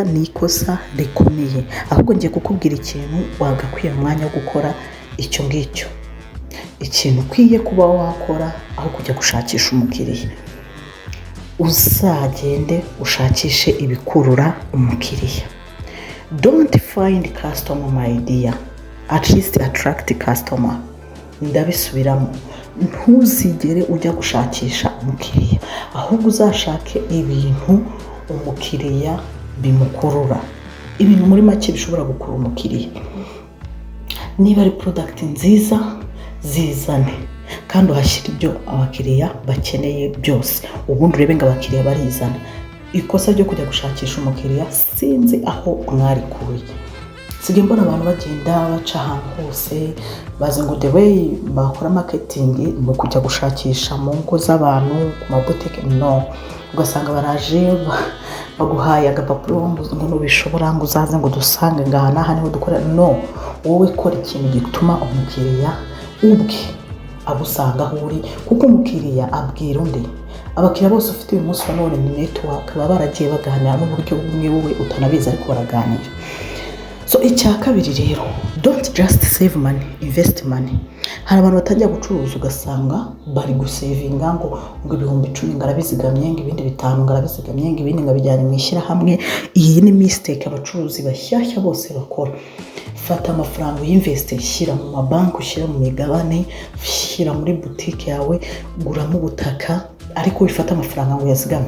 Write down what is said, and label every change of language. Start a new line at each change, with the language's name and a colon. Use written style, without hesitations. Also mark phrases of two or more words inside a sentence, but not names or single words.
Kinyarwanda: Ni ikosa rikomeye. Ahubwo ngiye kukubwira ikintu wagakwiye umwanya wo gukora icyo ngicyo. Ikintu ukwiye kuba wakora aho kujya gushakisha umukiriya, uzagende ushakishe ibikurura umukiriya.
English: Don't find customer my dear, at least attract customer.
Kinyarwanda: Ndabisubiramo, ntuzigere ujya gushakisha umukiriya, ahubwo uzashake ibintu umukiriya bimukurura. Ibintu muri make bishobora gukurura umukiriya. Niba ari product nziza, zizane kandi uhashyira ibyo abakiriya bakeneye byose, ubundi urebe ngo abakiriya barizana. Ikosa ryo kujya gushakisha umukiriya sinzi aho mwarikuye. Sige mbona abantu bagenda baca ahantu hose bazi ngo
English: the way
Kinyarwanda: bakora marketing ni kujya gushakisha mu ngo z'abantu ku mabotike. No, ugasanga baraje baguhaye agapapuro ngo nubishobora ngo uzaze ngo dusange ngana hano niho dukora. No, wowe kora ikintu gituma umukiriya ubwe abusanga aho uri, kuko umukiriya abwira undi. Abakiriya bose ufite uyu munsi none ni network, baba baragiye baganira n'uburyo bumwe wowe utanabizi ariko baraganira. So icya kabiri rero,
English: don't just save money, invest money.
Kinyarwanda: Hari abantu batajya gucuruza ugasanga bari gusavinga ngo 10,000 ngarabizigamye, ngo ibindi 5 ngarabizigamye, ngo ibindi ngabijyanye mu ishyirahamwe. Iyi ni mistake abacuruzi bashyashya bose bakora. Fata amafaranga y'invest, shyira mu mabanki, ushyira mu migabane, shyira muri boutique yawe, guramo ubutaka, ariko wifata amafaranga ngo yazigame.